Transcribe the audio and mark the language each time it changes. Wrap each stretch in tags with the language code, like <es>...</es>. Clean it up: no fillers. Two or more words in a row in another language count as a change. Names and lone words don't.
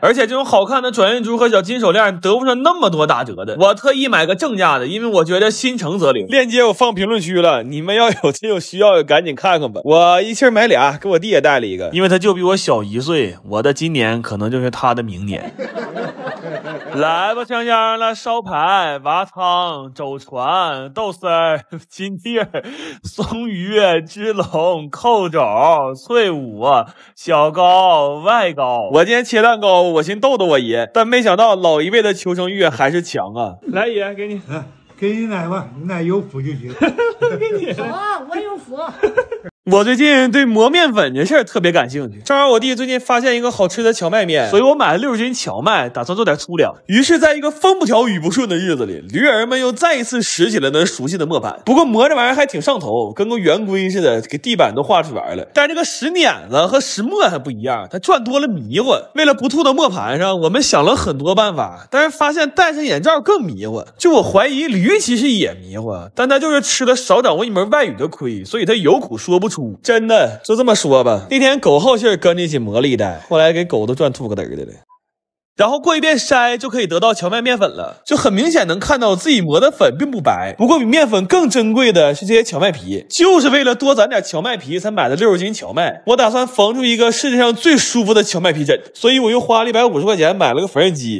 <zh>而且这种好看的转运珠和小金手链得不上那么多打折的，我特意买个正价的，因为我觉得心诚则灵。链接我放评論區了，你們要有真有需要的趕緊看看吧。我一氣買倆，給我弟也帶了一個，因為他就比我小1歲，我的今年可能就是他的明年。來吧，香香了，燒排、蛙湯、粥船、豆絲兒、金蒂兒、松魚、芝龍、扣肘、脆五、小糕、外糕。我今天切蛋糕，我尋逗逗我爺，但沒想到老一輩的求生欲還是強啊。來爺，給你，給你奶吧，你奶有福就行。給你。好啊，我有福。我最近對磨面粉這事兒特別感興趣，正好我弟最近發現一個好吃的蕎麥麵，所以我買了60斤蕎麥，打算做點粗糧。於是在一個風不調雨不順的日子裡，驢兒們又再一次拾起了那熟悉的磨盤。不過磨這玩意兒還挺上頭，跟個圓規似的，給地板都畫出來了。但這個拾碾子和拾磨還不一樣，它轉多了迷糊。為了不吐到磨盤上，我們想了很多辦法，但是發現戴上眼罩更迷糊。就我懷疑驢其實也迷糊，但他就是吃了少掌握一門外語的虧，所以他有苦說不出。真的就這麼說吧，那天狗好信兒跟着一起磨了一袋，後來給狗都賺吐個嘚兒的了。然後過一遍篩就可以得到蕎麥麵粉了，就很明顯能看到自己磨的粉並不白。不過比麵粉更珍貴的是這些蕎麥皮，就是為了多攢點蕎麥皮才買的60斤蕎麥。我打算縫出一個世界上最舒服的蕎麥皮枕，所以我又花了150塊錢買了個縫紉機。</zh>